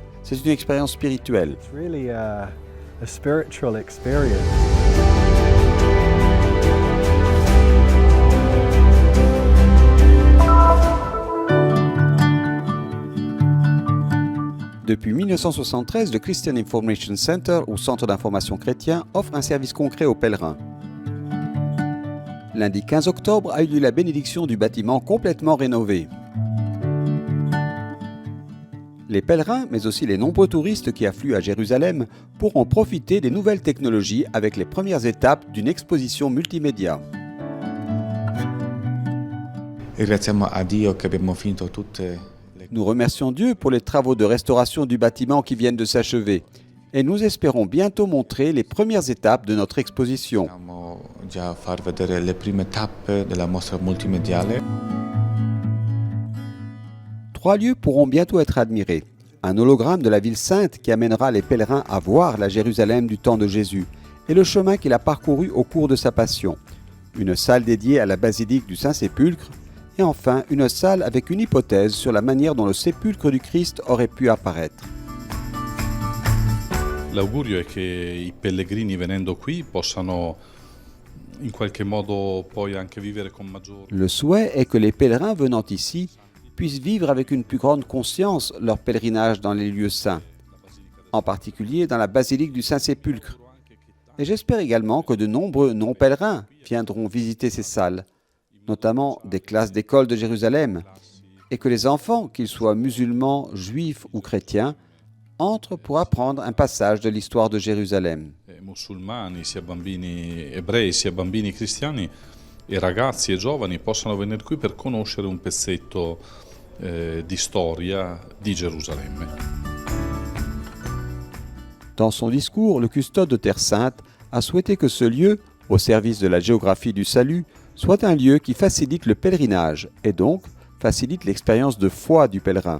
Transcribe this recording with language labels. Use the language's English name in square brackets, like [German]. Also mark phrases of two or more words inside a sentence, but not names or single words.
[French] C'est une expérience spirituelle. [English] It's really a spiritual experience. [French] Depuis 1973, le Christian Information Center, ou Centre d'information chrétien, offre un service concret aux pèlerins. Lundi 15 octobre a eu lieu la bénédiction du bâtiment complètement rénové. Les pèlerins, mais aussi les nombreux touristes qui affluent à Jérusalem, pourront profiter des nouvelles technologies avec les premières étapes d'une exposition multimédia. [Italian] Ringraziamo a Dio che abbiamo finito tutte le [French] Nous remercions Dieu pour les travaux de restauration du bâtiment qui viennent de s'achever et nous espérons bientôt montrer les premières étapes de notre exposition. [Italian] Possiamo già far vedere le prime tappe della mostra multimediale. [French] 3 lieux pourront bientôt être admirés. Un hologramme de la ville sainte qui amènera les pèlerins à voir la Jérusalem du temps de Jésus et le chemin qu'il a parcouru au cours de sa passion. Une salle dédiée à la basilique du Saint-Sépulcre et enfin une salle avec une hypothèse sur la manière dont le sépulcre du Christ aurait pu apparaître. [Italian] L'augurio è che i pellegrini venendo qui possano in qualche modo poi anche vivere con maggiore. [French] Le souhait est que les pèlerins venant ici puissent vivre avec une plus grande conscience leur pèlerinage dans les lieux saints, en particulier dans la basilique du Saint-Sépulcre. Et j'espère également que de nombreux non-pèlerins viendront visiter ces salles, notamment des classes d'école de Jérusalem, et que les enfants, qu'ils soient musulmans, juifs ou chrétiens, entrent pour apprendre un passage de l'histoire de Jérusalem. [Italian] Musulmani, sia bambini ebrei, sia bambini cristiani e ragazzi e giovani possano venire qui per conoscere un pezzetto di storia di Gerusalemme. [French] Dans son discours, le custode de Terre Sainte a souhaité que ce lieu, au service de la géographie du salut, soit un lieu qui facilite le pèlerinage et donc facilite l'expérience de foi du pèlerin.